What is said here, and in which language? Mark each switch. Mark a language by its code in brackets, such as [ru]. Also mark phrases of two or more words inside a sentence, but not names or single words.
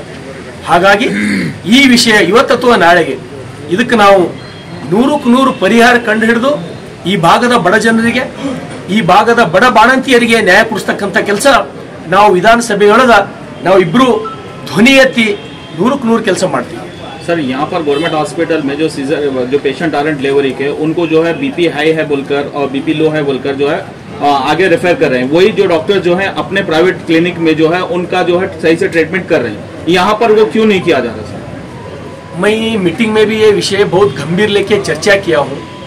[kn] ಹಾಗಾಗಿ ಈ ವಿಷಯ ಇವತ್ತು ಅಥವಾ ನಾಳೆಗೆ ಇದಕ್ಕೆ ನಾವು 100ಕ್ಕೆ 100 ಪರಿಹಾರ ಕಂಡು ಹಿಡಿದು ಈ ಭಾಗದ ಬಡ ಜನರಿಗೆ, ಈ ಭಾಗದ ಬಡ ಬಾಣಂತಿಯರಿಗೆ ನ್ಯಾಯ ಕೊಡಿಸ್ತಕ್ಕಂಥ ಕೆಲಸ ನಾವು ವಿಧಾನಸಭೆಯೊಳಗ ನಾವು ಇಬ್ರು ಧ್ವನಿ ಎತ್ತಿ 100ಕ್ಕೆ 100 ಕೆಲಸ ಮಾಡ್ತೀವಿ. [hi] सर यहाँ पर [en] government hospital [hi] में जो सीजर जो पेशेंट आ रहे हैं डिलीवरी के, उनको जो है [en] BP high [hi] है बोलकर और [en] BP low [hi] है बोलकर जो है आगे रेफर कर रहे हैं. वही जो डॉक्टर जो है अपने [en] private clinic [hi] में जो है उनका जो है सही से ट्रीटमेंट कर रहे हैं. यहाँ पर वो क्यों नहीं किया जा रहा सर? मैं मीटिंग में भी ये विषय बहुत गंभीर लेके चर्चा किया हूँ.